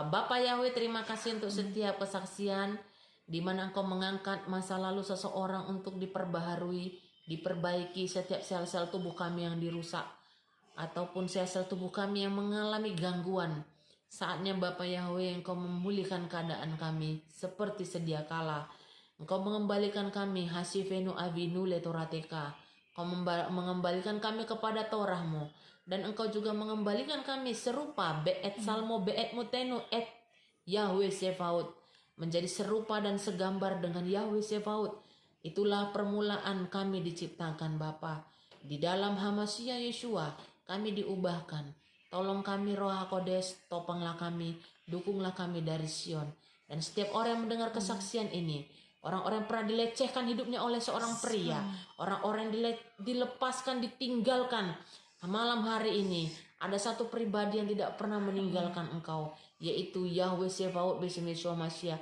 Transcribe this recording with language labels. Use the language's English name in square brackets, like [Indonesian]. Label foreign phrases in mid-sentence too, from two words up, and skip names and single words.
[Indonesian] Bapak Yahweh, terima kasih untuk setiap kesaksian di mana Engkau mengangkat masa lalu seseorang untuk diperbaharui, diperbaiki setiap sel-sel tubuh kami yang dirusak, ataupun sel-sel tubuh kami yang mengalami gangguan. Saatnya Bapak Yahweh, Engkau memulihkan keadaan kami seperti sedia kala. Engkau mengembalikan kami [Hebrew] השיבנו אבינו לתורתך. [Indonesian] Engkau mengembalikan kami kepada Torah-Mu. Dan Engkau juga mengembalikan kami serupa be'et salmo be'et mutenu et Yahweh Sefaut. Menjadi serupa dan segambar dengan Yahweh Sefaut. Itulah permulaan kami diciptakan Bapa. Di dalam Hamasya Yeshua kami diubahkan. Tolong kami Roh HaKodes, topanglah kami, dukunglah kami dari Sion. Dan setiap orang yang mendengar kesaksian ini, orang-orang yang pernah dilecehkan hidupnya oleh seorang pria, orang-orang yang dilepaskan, ditinggalkan, malam hari ini ada satu pribadi yang tidak pernah meninggalkan Engkau, yaitu Yahweh Sebaot bersama Yeshua Mashiach.